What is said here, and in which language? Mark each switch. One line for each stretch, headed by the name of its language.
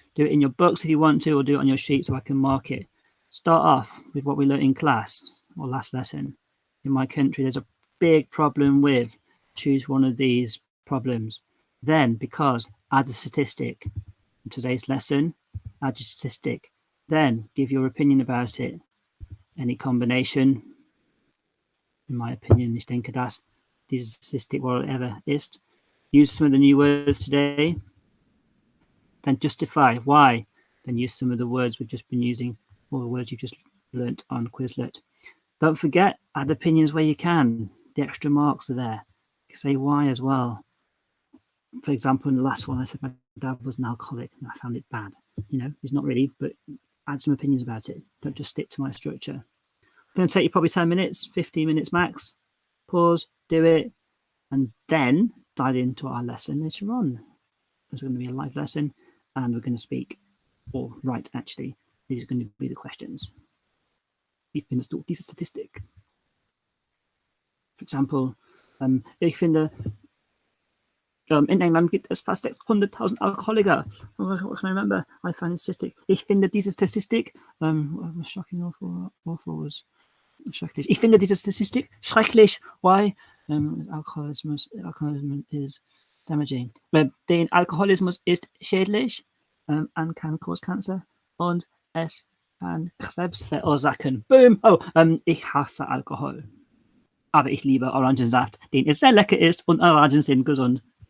English: Do it in your books if you want to, or do it on your sheet so I can mark it. Start off with what we learned in class or last lesson. In my country, there's a big problem with choose one of these problems. Then, because add a statistic. In today's lesson, add your statistic. Then, give your opinion about it. Any combination, in my opinion,
German: ich denke, dass diese Statistik whatever ist.
English: Use some of the new words today. Then justify why. Then use some of the words we've just been using, or the words you've just learnt on Quizlet. Don't forget, add opinions where you can. The extra marks are there. Say why as well. For example, in the last one, I said my dad was an alcoholic and I found it bad. You know, he's not really, but add some opinions about it. Don't just stick to my structure. It's going to take you probably 10 minutes, 15 minutes max. Pause, do it, and then dive into our lesson later on. There's going to be a live lesson and we're going to speak, or write actually. These are going to be the questions.
German: Ich finde diese Statistik.
English: For example,
German: ich finde, in England gibt es fast 600.000 Alkoholiker.
English: What can I remember? I found a statistic.
German: Ich finde diese Statistik,
English: shocking, awful
German: was schrecklich. Ich finde diese Statistik schrecklich.
English: Why? Alcoholism is damaging.
German: Den Alkoholismus ist schädlich
English: and can cause cancer
German: und es kann Krebs verursachen. Boom! Oh, ich hasse Alkohol. Aber ich liebe Orangensaft, den es sehr lecker ist und Orangen sind gesund.